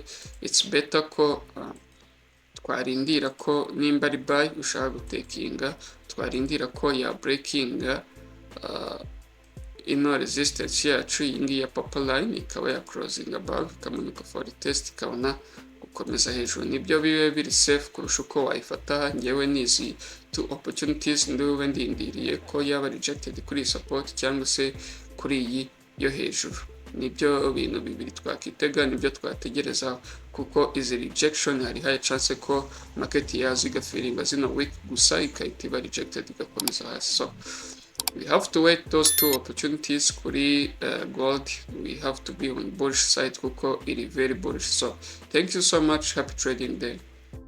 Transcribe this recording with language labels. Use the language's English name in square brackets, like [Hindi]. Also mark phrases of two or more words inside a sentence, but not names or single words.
[English] It's better [Kinyarwanda] ko twarindira ko nimba ari buy ushaka gutekinga, twarindira ko ya breakinga ino resistance yacu iyi ngiyi ya [English] purple line [Kinyarwanda] ikaba ya [English] crossing above, [Kinyarwanda] ikamanuka [English] for test, [Kinyarwanda] ikabona gukomeza hejuru. Nibyo bibe biri safe kurusha uko wayifata. Ngewe nizi [English] two opportunities [Kinyarwanda] ndiwe ndindiriye ko yaba rejected kuri support cyangwa se kuri iyi yo hejuru. Nibyo bintu bibiri twakitega, nibyo twategereza, kuko izi rejection hari [English] high chance [Kinyarwanda] ko market yazo igafiringa zino week gusa ikahita iba rejected igakomeza hasi. [English] So we have to wait those two opportunities. Kuri gold we have to be on bullish side [Kinyarwanda] kuko iri [English] very bullish. So thank you so much, happy trading day.